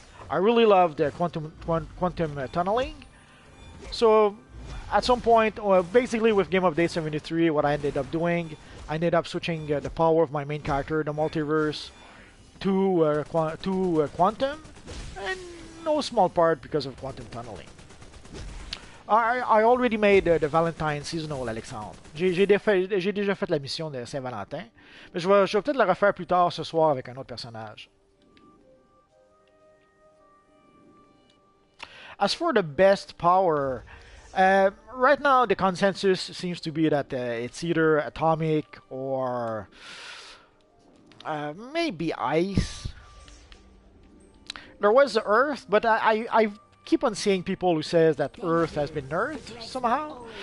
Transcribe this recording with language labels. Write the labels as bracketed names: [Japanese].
[English] I really loved Quantum tunneling, so at some point, basically with Game Update 73, what I ended up doing, I ended up switching the power of my main character, the multiverse, to Quantum, and no small part because of Quantum tunneling. I already made the Valentine seasonal, Alexandre. [French] J'ai déjà fait la mission de Saint-Valentin, mais je vais peut-être la refaire plus tard ce soir avec un autre personnage. [English] As for the best power, right now the consensus seems to be that it's either atomic or maybe ice. There was the Earth, but I keep on seeing people who says that Earth has been nerfed somehow.